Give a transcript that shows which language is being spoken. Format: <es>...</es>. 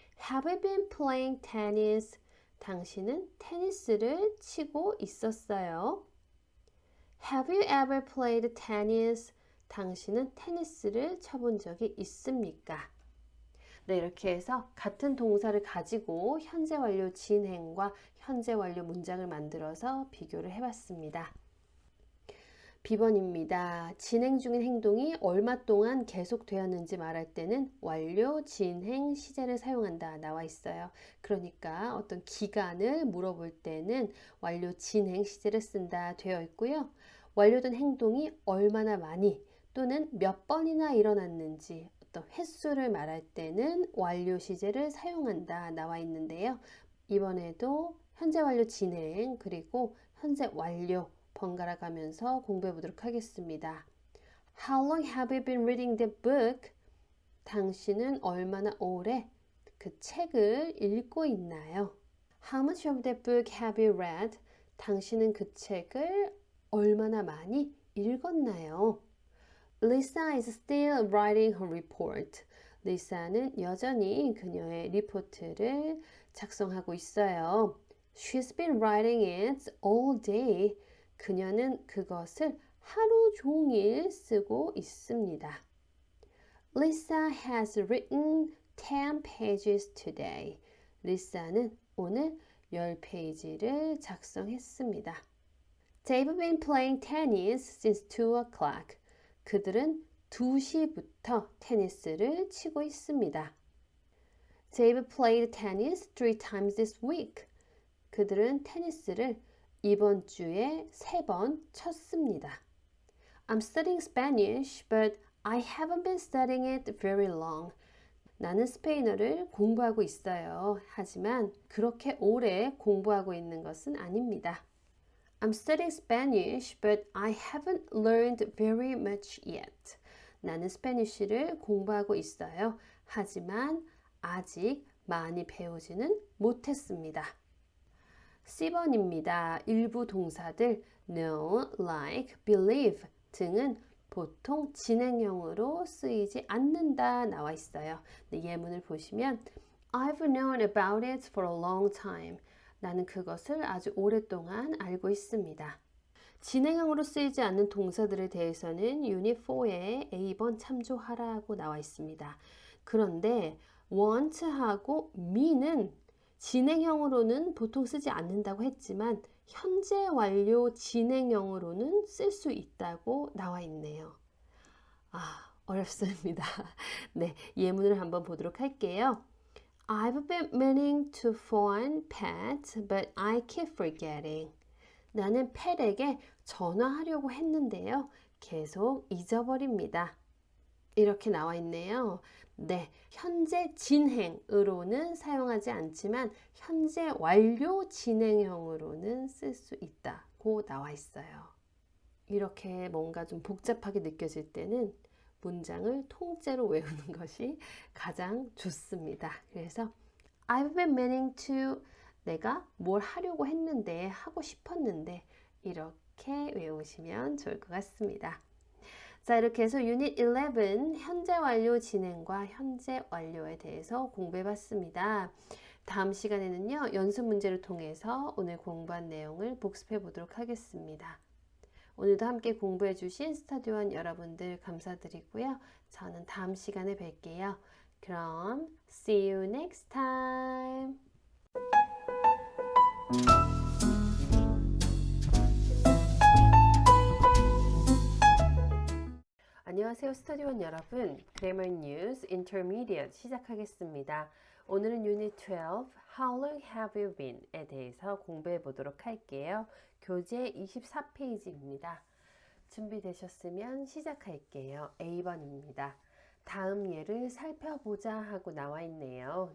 <en>Have you been playing tennis?</en> <ko>당신은 테니스를 치고 있었어요.</ko> <en>Have you ever played tennis?</en> <ko>당신은 테니스를 쳐본 적이 있습니까? 네, 이렇게 해서 같은 동사를 가지고 현재 완료 진행과 현재 완료 문장을 만들어서 비교를 해봤습니다. B번입니다. 진행 중인 행동이 얼마 동안 계속되었는지 말할 때는 완료, 진행, 시제를 사용한다 나와 있어요. 그러니까 어떤 기간을 물어볼 때는 완료, 진행, 시제를 쓴다 되어 있고요. 완료된 행동이 얼마나 많이 또는 몇 번이나 일어났는지 어떤 횟수를 말할 때는 완료 시제를 사용한다 나와 있는데요. 이번에도 현재 완료 진행 그리고 현재 완료 번갈아 가면서 공부해 보도록 하겠습니다.</ko> <en>How long have you been reading the book?</en> <ko>당신은 얼마나 오래 그 책을 읽고 있나요?</ko> <en>How much of the book have you read?</en> <ko>당신은 그 책을 얼마나 많이 읽었나요?</ko> <en>Lisa is still writing her report.</en> <ko>리사는 여전히 그녀의 리포트를 작성하고 있어요.</ko> <en>She's been writing it all day.</en> <ko>그녀는 그것을 하루 종일 쓰고 있습니다.</ko> <en>Lisa has written 10 pages today.</en> <ko>리사는 오늘 10페이지를 작성했습니다.</ko> <en>They've been playing tennis since 2 o'clock.</en> <ko>그들은 2시부터 테니스를 치고 있습니다.</ko> <en>They've played tennis 3 times this week.</en> <ko>그들은 테니스를 이번 주에 3번 쳤습니다.</ko> <en>I'm studying Spanish, but I haven't been studying it very long.</en> <ko>나는 스페인어를 공부하고 있어요. 하지만 그렇게 오래 공부하고 있는 것은 아닙니다.</ko> <en>I'm studying Spanish, but I haven't learned very much yet.</en> <ko>나는 스페니쉬를 공부하고 있어요. 하지만 아직 많이 배우지는 못했습니다. C번입니다. 일부 동사들 know, like, believe 등은 보통 진행형으로 쓰이지 않는다 나와 있어요. 예문을 보시면</ko> <en>I've known about it for a long time.</en> <ko>나는 그것을 아주 오랫동안 알고 있습니다. 진행형으로 쓰이지 않는 동사들에 대해서는 유닛 4에 A번 참조하라고 나와 있습니다. 그런데 want하고 me는 진행형으로는 보통 쓰지 않는다고 했지만 현재 완료 진행형으로는 쓸 수 있다고 나와 있네요. 어렵습니다. 네, 예문을 한번 보도록 할게요.</ko> <en>I've been meaning to phone Pat, but I keep forgetting.</en> <ko>나는 팻에게 전화하려고 했는데요. 계속 잊어버립니다. 이렇게 나와 있네요. 네, 현재 진행으로는 사용하지 않지만 현재 완료 진행형으로는 쓸 수 있다고 나와 있어요. 이렇게 뭔가 좀 복잡하게 느껴질 때는 문장을 통째로 외우는 것이 가장 좋습니다. 그래서</ko> <en>I've been meaning to</en> <ko>내가 뭘 하려고 했는데 하고 싶었는데 이렇게 외우시면 좋을 것 같습니다. 자, 이렇게 해서 유닛 11 현재 완료 진행과 현재 완료에 대해서 공부해 봤습니다. 다음 시간에는요, 연습 문제를 통해서 오늘 공부한 내용을 복습해 보도록 하겠습니다. 오늘도 함께 공부해 주신 스터디원 여러분들 감사드리고요. 저는 다음 시간에 뵐게요. 그럼</ko> <en>see you next time.</en> <ko>안녕하세요, 스터디원 여러분. Grammar News Intermediate 시작하겠습니다. 오늘은 유닛 12</ko> <en>How long have you been?</en> <ko>에 대해서 공부해 보도록 할게요. 교재 24페이지입니다. 준비되셨으면 시작할게요. A번입니다. 다음 예를 살펴보자 하고 나와 있네요.</ko>